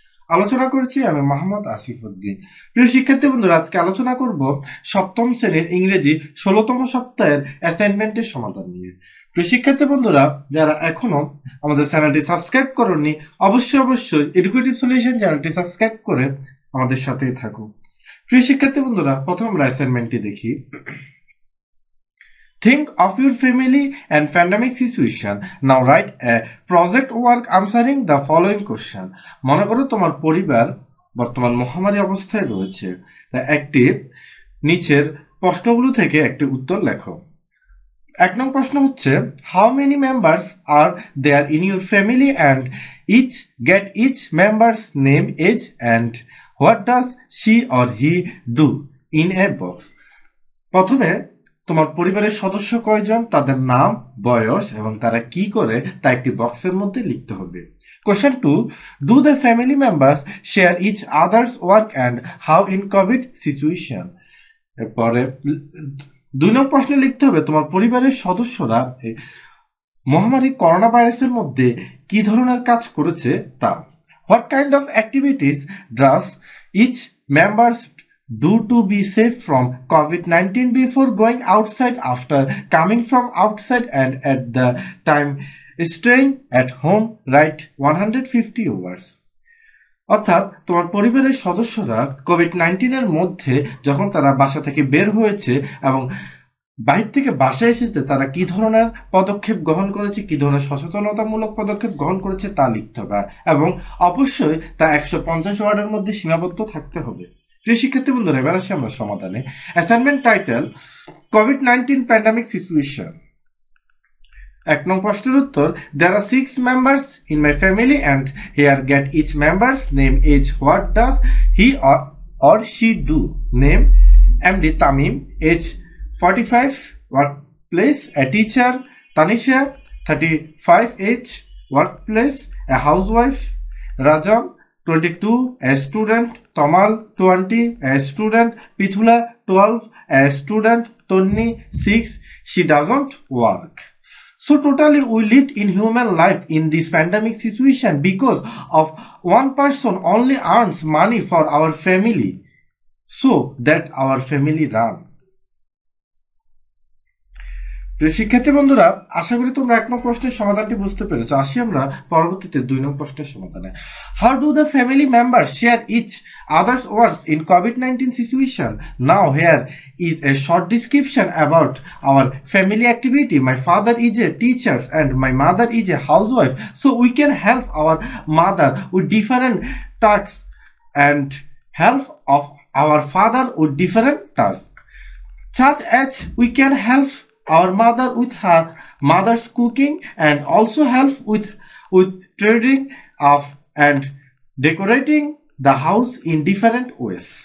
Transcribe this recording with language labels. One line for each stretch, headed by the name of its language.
Bangla: আলোচনা করছি আমি মোহাম্মদ আসিফ উদ্দিন। প্রিয় শিক্ষার্থী বন্ধুরা, আজকে আলোচনা করব সপ্তম শ্রেণীর ইংরেজি ১৬তম সপ্তাহের অ্যাসাইনমেন্টের সমাধান নিয়ে। প্রিয় শিক্ষার্থী বন্ধুরা, যারা এখনো আমাদের চ্যানেলটি সাবস্ক্রাইব করেননি, অবশ্যই এডুকেটিভ সলিউশন চ্যানেলটি সাবস্ক্রাইব করে আমাদের সাথেই থাকুন। প্রিয় শিক্ষার্থী বন্ধুরা, প্রথম আমরা অ্যাসাইনমেন্টটি দেখি।
English: Think of your family and pandemic situation. Now write a project work answering the following question.
Bangla: মনে করো তোমার পরিবার বর্তমান মহামারী অবস্থায় রয়েছে। তা একটি নিচের প্রশ্নগুলো থেকে একটি উত্তর লেখো।
English: এক নং প্রশ্ন হচ্ছে, how many members are there in your family and get each members name age and what does she or he do in a box.
Bangla: প্রথমে তোমার পরিবারের সদস্য কয়জন, তাদের নাম, বয়স এবং তারা কি করে তা একটি বক্সের মধ্যে লিখতে হবে।
English: Question 2, do the family members share each others work and how in COVID situation.
Bangla: এরপরে 2 নং প্রশ্নে লিখতে হবে তোমার পরিবারের সদস্যরা মহামারী করোনা ভাইরাসের মধ্যে কি ধরনের কাজ করেছে তা।
English: What kind of activities does each members do to be safe from COVID-19 before going outside, after coming from outside, and at the time staying at home. Write 150 words.
Bangla: অর্থাৎ তোমার পরিবারের সদস্যরা কোভিড-19 এর মধ্যে যখন তারা বাসা থেকে বের হয়েছে এবং বাইরে থেকে বাসায় এসেছে, তারা কি ধরনের পদক্ষেপ গ্রহণ করেছে, কি ধরনের সচেতনতামূলক পদক্ষেপ গ্রহণ করেছে তা লিখতে হবে এবং অবশ্যই তা 150 ওয়ার্ডের মধ্যে সীমাবদ্ধ থাকতে হবে। প্রিয় শিক্ষার্থী বন্ধুরা, এবার আসি আমরা সমাধানে।
English: Assignment title, COVID-19 pandemic situation.
Bangla: এক নং প্রশ্নের উত্তর,
English: there are 6 members in my family and here get each member's name, age, what does he or she do. Name, MD Tamim, age 45, workplace a teacher. Tanisha, 35, age, workplace a housewife. Rajam, 22, a student. Tamal, 20, a student. Pithula, 12, a student. Tonni, 6, she doesn't work. So totally we lived in human life in this pandemic situation because of one person only earns money for our family so that our family run.
Bangla: শিক্ষার্থী বন্ধুরা, আশা করি তোমরা 1 নং প্রশ্নের সমাধানটি বুঝতে পেরেছো। আসি আমরা পরবর্তীতে 2 নং প্রশ্নের সমাধানে।
English: How do the family member share each others works in COVID-19 situation. Now hair is a short description about our family activity. My father is a teacher and my mother is a housewife, so we can help our mother with different tasks and help of our father with different tasks, such as we can help our mother with her mother's cooking and also help with trading of and decorating the house in different ways.